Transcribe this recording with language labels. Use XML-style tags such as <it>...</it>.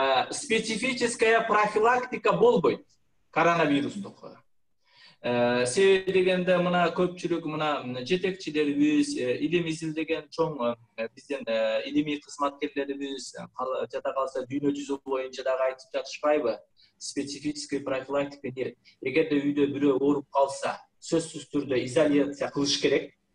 <ru>Специфическая профилактика</ru> <ky>болбойт коронавирустук. Себеби дегенде мына көпчүлүк мына жетекчилерибиз, илим изилдеген чоң биздин илимий кызматкерлерибиз жада калса дүйнө жүзү боюнча дагы айтып жатышпайбы?</ky> <ru>Специфическая профилактика нет.</ru> <ky>Эгерде үйдө бирөө ооруп калса, сөзсүз түрдө изоляция кылыш керек.</ky>